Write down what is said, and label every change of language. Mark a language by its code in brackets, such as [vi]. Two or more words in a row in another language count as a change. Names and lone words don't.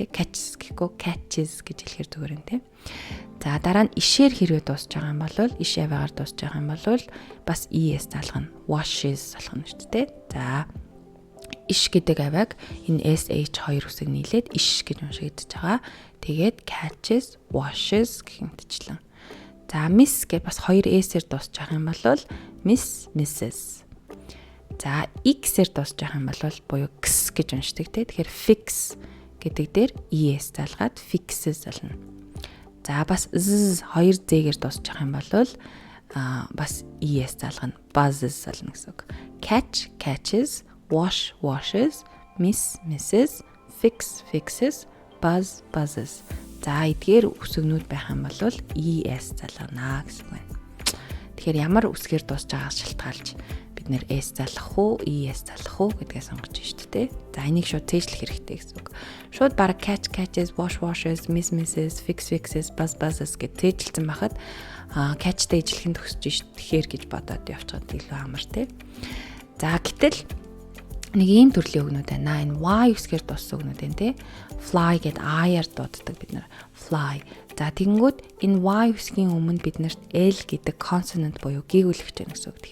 [mn] Catches гэхгүй catches гэж хэлэхээр зүгээр юм тий. За дараа нь ишээр хэрвээ дуусч байгаа юм бол иш аваагаар дуусч байгаа юм бол бас ES залгана. Washes залгана шүү дээ. За иш гэдэг авааг энэ SH хоёр үсэг нийлээд иш гэж уншигдаж байгаа. Тэгээд [en] catches, washes [mn] гэх мэтчлэн. За miss гэж бас хоёр S-ээр дуусч байгаа юм бол [en] miss, misses. [mn] За X-ээр дуусч байгаа юм бол буюу X гэж уншдаг те. Тэгэхээр fix гэдэг дээр ES залгаад fixes болно. За бас Z хоёр Z-гээр дуусч байгаа юм бол бас ES залгана. Buzzes болно гэсэн үг. [en] Catch, catches, wash, washes, miss, misses, fix, fixes, buzz, buzzes. [mn] За эдгээр үсгнүүд байх юм бол ES залгана гэсэн үг байна. Тэгэхээр ямар үсгээр дуусч байгаас шалтгаалж бид нэр S залгах уу, ES залгах уу гэдгээ сонгож байна шүү дээ. За энийг шууд цээжлэх хэрэгтэй гэсэн үг. Шууд баг [en] catch, catches, wash, washes, miss, misses, fix, fixes, buzz, buzzes [mn] гэж цээжилсэн байхад catchтэй ижлэхэн төгсөж шүү тэгэхээр гэж бодоод явчихад илүү амар тий. За гэтэл нэг ийм төрлийн үгнүүд байна. Энэ Y үсгээр дууссан үгнүүд байна тий. Fly гэд I-аар дууддаг бид нар. Fly. За тэгэнгүүт энэ Y үсгийн өмнө бид нарт L гэдэг consonant буюу гэгүүлэгч байна гэсэн үг.